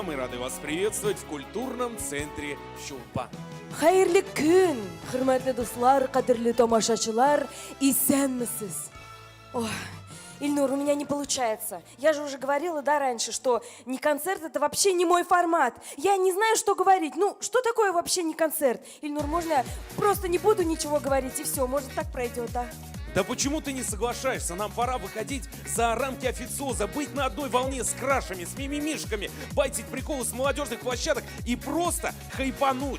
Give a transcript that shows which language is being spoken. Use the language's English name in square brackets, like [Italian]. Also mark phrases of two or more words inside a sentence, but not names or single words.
[Russian] Мы рады вас приветствовать в культурном центре Чулпан. [Tatar] Хайырлы күн, хөрмәтле дуслар, кадерле тамашачылар, исәнмесез? [Russian] Ой, Ильнур, у меня не получается. Я же уже говорила, да, раньше, что не концерт — это вообще не мой формат. Я не знаю, что говорить. Ну, что такое вообще не концерт? Ильнур, можно я просто не буду ничего говорить, и все, может, так пройдет, а? Да почему ты не соглашаешься? Нам пора выходить за рамки официоза, быть на одной волне с крашами, с мимимишками, байтить приколы с молодежных площадок и просто хайпануть.